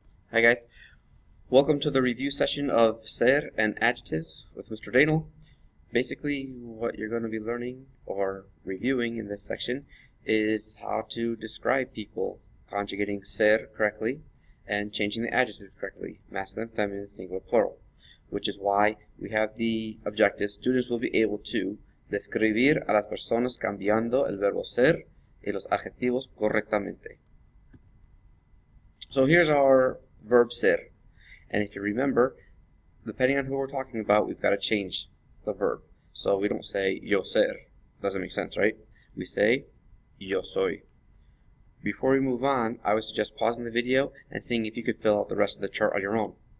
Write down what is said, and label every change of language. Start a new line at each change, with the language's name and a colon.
English: Hi guys, welcome to the review session of ser and adjectives with Mr. Danel. Basically what you're going to be learning or reviewing in this section is how to describe people, conjugating ser correctly and changing the adjective correctly, masculine, feminine, singular, plural, which is why we have the objective. Students will be able to
Spanish: describir a las personas cambiando el verbo ser y los adjetivos correctamente.
English: So here's our verb ser, and if you remember, depending on who we're talking about, we've got to change the verb. So we don't say
Spanish: yo ser.
English: Doesn't make sense, right? We say
Spanish: yo soy.
English: Before we move on, I would suggest pausing the video and seeing if you could fill out the rest of the chart on your own.